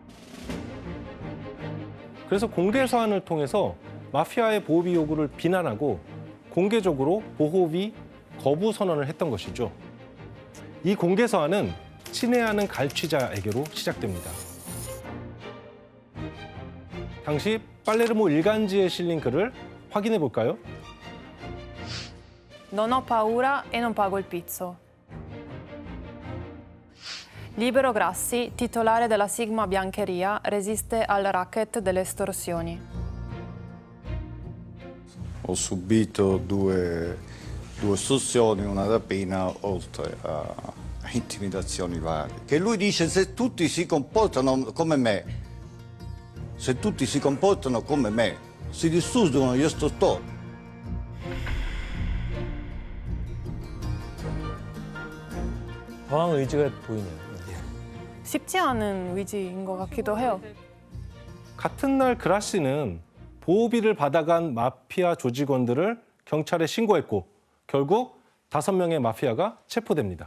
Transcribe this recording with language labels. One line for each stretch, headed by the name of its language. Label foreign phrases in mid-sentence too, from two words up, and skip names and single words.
Korean: 그래서 공개 서한을 통해서 마피아의 보호비 요구를 비난하고 공개적으로 보호비 거부 선언을 했던 것이죠. 이 공개 서한은 친애하는 갈취자에게로 시작됩니다. 당시 팔레르모 일간지에 실린 글을 확인해 볼까요?
Italian: Non ho paura e non pago il pizzo. Libero Grassi, titolare della Sigma Biancheria, resiste al racket delle estorsioni. Ho subito due estorsioni, una rapina, oltre intimidazioni varie. Che lui dice se tutti si comportano come me, se tutti si comportano come me, si distruggono, io sto.
Korean: 저항 의지가 보이네요. 쉽지 않은 의지인 것 같기도 해요. 같은 날 그라시는 보호비를 받아간 마피아 조직원들을 경찰에 신고했고 결국 5명의 마피아가 체포됩니다.